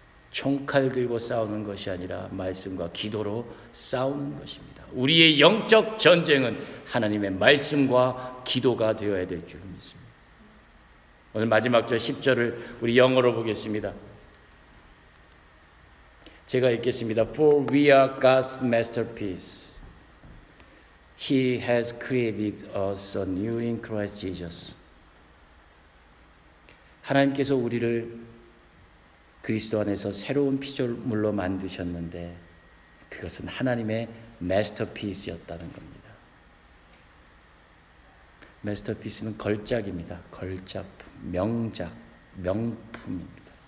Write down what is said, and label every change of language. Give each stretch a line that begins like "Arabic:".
Korean: 총칼 들고 싸우는 것이 아니라 말씀과 기도로 싸우는 것입니다. 우리의 영적 전쟁은 하나님의 말씀과 기도가 되어야 될 줄 믿습니다. 오늘 마지막 절 10절을 우리 영어로 보겠습니다. 제가 읽겠습니다.
English: For we are God's masterpiece. He has created us anew in Christ Jesus.
Korean: 하나님께서 우리를 그리스도 안에서 새로운 피조물로 만드셨는데 그것은 하나님의 마스터피스였다는 겁니다. 마스터피스는 걸작입니다. 걸작품, 명작, 명품입니다.